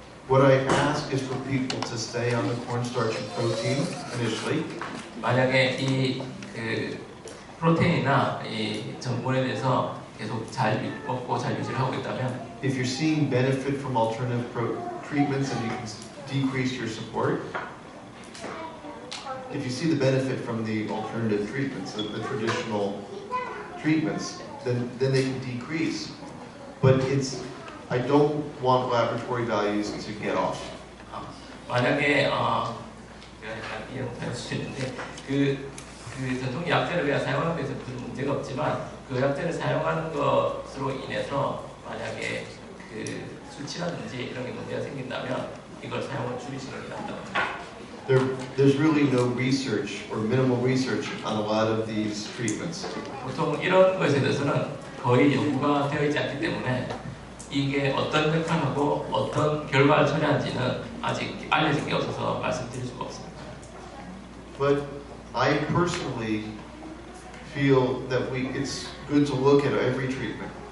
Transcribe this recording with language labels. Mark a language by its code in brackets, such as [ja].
[en] What I ask is for people to stay on the cornstarch and protein initially. [ko] 만약에 이 프로테인이나 이 전분에 대해서 계속 잘 먹고 잘 유지를 하고 있다면, [en] If you're seeing benefit from alternative treatments and you can decrease your support, if you see the benefit from the alternative treatments, the traditional treatments, then they can decrease. But I don't want laboratory values to get off. [ko] 만약에 제가 약간 이해할 수 있는데 그 전통 약재를 그냥 사용하는 데서 큰 문제가 없지만 그 약재를 사용하는 것으로 인해서 만약에 그 수치라든지 이런 게 문제가 생긴다면 이걸 사용을 줄이시는 게 낫다고. [en] There's really no research or minimal research on a lot of these treatments. [ko] 보통 이런 것에 대해서는 거의 연구가 되어 있지 않기 때문에 이게 어떤 역할하고 어떤 결과를 초래한지는 아직 알려진 게 없어서 말씀드릴 수가 없습니다. [en] But I personally feel that it's good to look at every treatment.